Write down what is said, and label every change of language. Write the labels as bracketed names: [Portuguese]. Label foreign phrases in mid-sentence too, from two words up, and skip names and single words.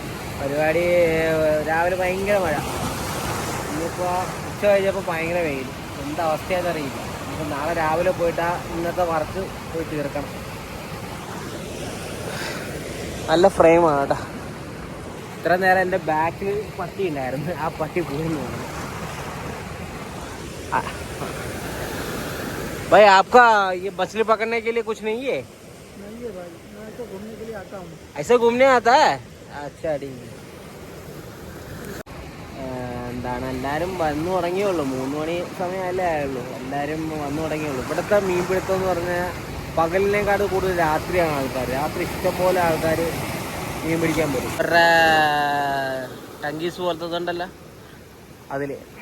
[Malayalam] പരിപാടി രാവിലെ ഭയങ്കര മഴ. ഇനിയിപ്പോൾ ഉച്ച കഴിഞ്ഞപ്പോൾ ഭയങ്കര വെയിൽ, എന്താ അവസ്ഥയാണെന്ന് അറിയില്ല. അപ്പോൾ നാളെ രാവിലെ പോയിട്ട് ഇന്നത്തെ വർക്ക് പോയി തീർക്കണം. നല്ല ഫ്രെയിമാണ് കേട്ടോ. ഇത്ര നേരം എൻ്റെ ബാക്കിൽ പട്ടി ഉണ്ടായിരുന്നു, ആ പട്ടി പോകുന്നു. [Hindi] भाई आपका ये मछली पकड़ने के लिए कुछ नहीं है? नहीं है भाई, मैं ऐसे घूमने के लिए आता हूँ. ऐसे घूमने आता है? अच्छा ठीक. [Malayalam] എന്താണ് എല്ലാവരും വന്നു തുടങ്ങിയുള്ളൂ, 3 മണി സമയമല്ലേ ആയുള്ളൂ. എല്ലാവരും വന്നു തുടങ്ങിയുള്ളൂ. ഇവിടുത്തെ മീൻപിടുത്തം എന്ന് പറഞ്ഞാൽ പകലിനേക്കാട് കൂടുതൽ രാത്രിയാണ് ആൾക്കാർ. രാത്രി ഇഷ്ടംപോലെ ആൾക്കാർ മീൻ പിടിക്കാൻ വരും. അവരുടെ ടങ്കീസ് പോലത്തതുണ്ടല്ലോ അതിൽ.